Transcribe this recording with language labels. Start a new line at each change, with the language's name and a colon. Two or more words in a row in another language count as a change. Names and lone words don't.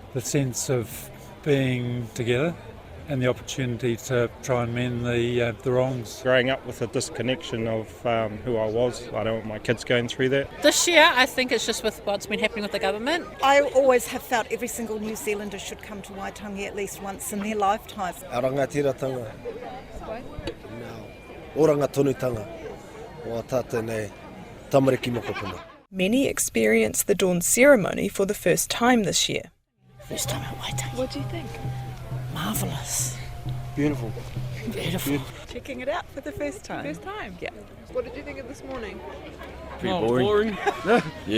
English: The sense of being together and the opportunity to try and mend the wrongs. Growing up with a disconnection of who I was, I don't want my kids going through that. This year, I think it's just with what's been happening with the government. I always have felt every single New Zealander should come to Waitangi at least once in their lifetime.
Māori: Manaakitanga. Oranga tonutanga. O tātene tamariki mokopuna.
English: Many experience the dawn ceremony for the first time this year. First time at Waitangi. What do you think? Marvellous. Beautiful. Beautiful. Checking it out for the first time. First time? Yeah. What did you think of this morning? Pretty boring. Yeah.